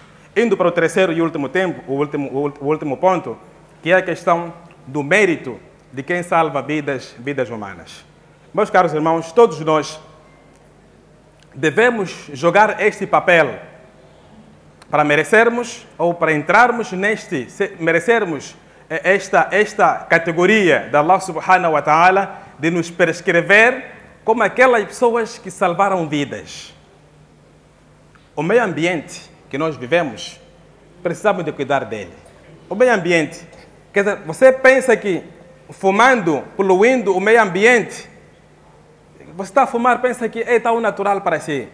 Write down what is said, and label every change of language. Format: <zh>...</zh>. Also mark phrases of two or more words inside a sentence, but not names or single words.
<pt>Indo para o terceiro e último último ponto, que é a questão do mérito de quem salva vidas humanas. Meus caros irmãos, todos nós devemos jogar este papel para merecermos ou para entrarmos merecermos esta categoria da</pt> <ar>الله سبحانه وتعالى</ar> <pt>de nos prescrever como aquelas pessoas que salvaram vidas. O meio ambiente que nós vivemos, precisamos de cuidar dele. O meio ambiente, quer dizer, você pensa que fumando, poluindo o meio ambiente, você está a fumar, pensa que é tão natural para si.</pt>